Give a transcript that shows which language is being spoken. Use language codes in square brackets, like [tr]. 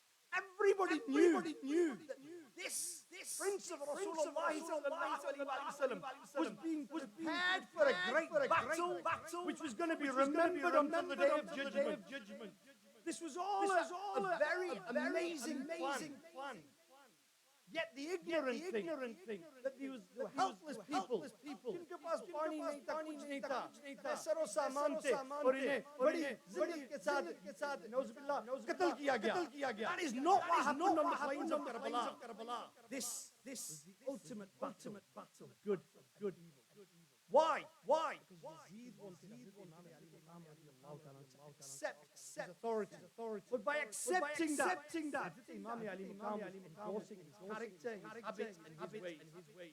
[en] Everybody knew that this Prince of Rasulullah sallallahu alayhi wa sallam was being prepared for a great battle which was going to be remembered until the day of judgment. This was all a very amazing plan. Yet the ignorant think that these were helpless people. [hi] जिनके पास पानी नहीं था, कुछ नहीं था, सरो सामान थे, और इन्हें बड़ी जिद्दत के साथ नौजुबिल्लाह कत्ल किया गया. [en] That is not what happened on the plains of Karbala. This was the ultimate battle. Good evil. Why? Because Yazid wanted Imam Ali to accept his authority. But by accepting that, Imam Ali was endorsing his character, his habits, and his ways.